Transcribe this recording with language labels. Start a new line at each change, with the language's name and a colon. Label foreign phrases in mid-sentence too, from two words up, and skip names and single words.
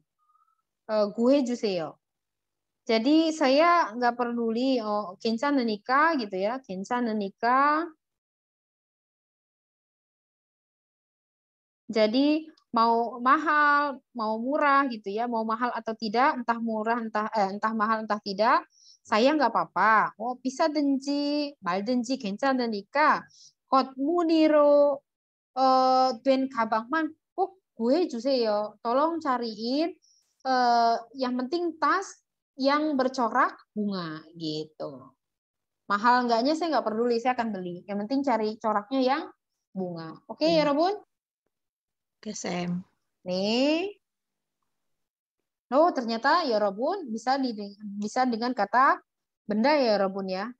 Korean: 구해주세요.
Indonesian: Jadi saya nggak peduli, 괜찮으니까 gitu ya, 괜찮으니까. Jadi mau mahal, mau murah gitu ya, mau mahal atau tidak, entah murah, entah mahal, entah tidak, saya nggak apa-apa.
Korean: 비싸든지 말든지 괜찮으니까 겉 무늬로 된 가방만 꼭 구해주세요.
Indonesian: Tolong cariin yang penting tas yang bercorak bunga gitu. Mahal enggaknya saya nggak peduli, saya akan beli. Yang penting cari coraknya yang bunga. Oke, ya, 여러분? Oke, Sam. Nih. Ternyata ya, 여러분 bisa dengan kata benda ya, 여러분 ya.